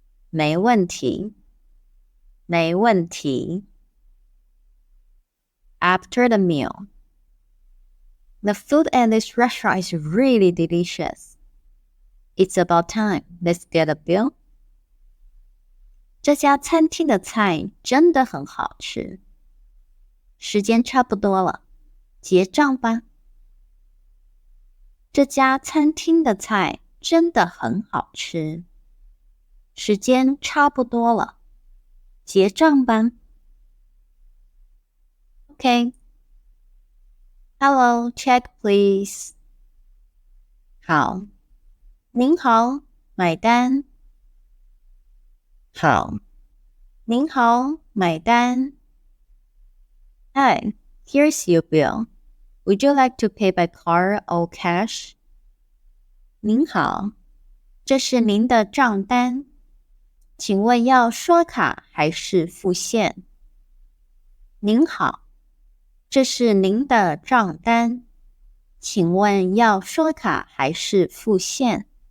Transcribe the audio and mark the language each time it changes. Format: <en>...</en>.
<zh>没问题。没问题。</zh> <en>After the meal. The food at this restaurant is really delicious. It's about time. Let's get a bill.</en> <zh>这家餐厅的菜真的很好吃。时间差不多了，结账吧。这家餐厅的菜真的很好吃。时间差不多了，结账吧。</zh> <en>Okay. Hello, check please.</en> <zh>好，您好，买单。好，您好，买单。</zh> <en>Hi, here's your bill. Would you like to pay by card or cash?</en> <zh>您好，这是您的账单，请问要刷卡还是付现？您好，这是您的账单，请问要刷卡还是付现？</zh>